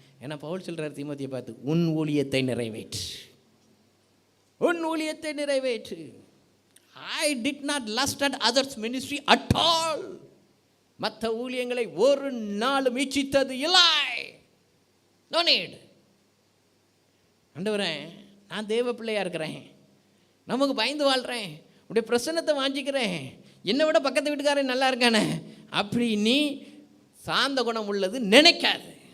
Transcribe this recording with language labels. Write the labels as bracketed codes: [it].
[ta] ஏன்னா பவுல் சொல்கிறார் தீமோத்தியை பார்த்து, உன் ஊழியத்தை நிறைவேற்று, உன் ஊழியத்தை நிறைவேற்று. [en] I did not lust at others ministry at all. [ta] மற்ற ஊழியங்களை ஒரு நாளும் இச்சித்தது இல்லை. [en] No need. [ta] ஆண்டவரே, நான் தேவ பிள்ளையாக இருக்கிறேன், நமக்கு பயந்து வாழ்கிறேன், உடைய பிரசன்னத்தை வாஞ்சிக்கிறேன், என்னை விட பக்கத்து வீட்டுக்காரன் நல்லா இருக்கானே அப்படி நீ சாந்த குணம் உள்ளது நினைக்காது.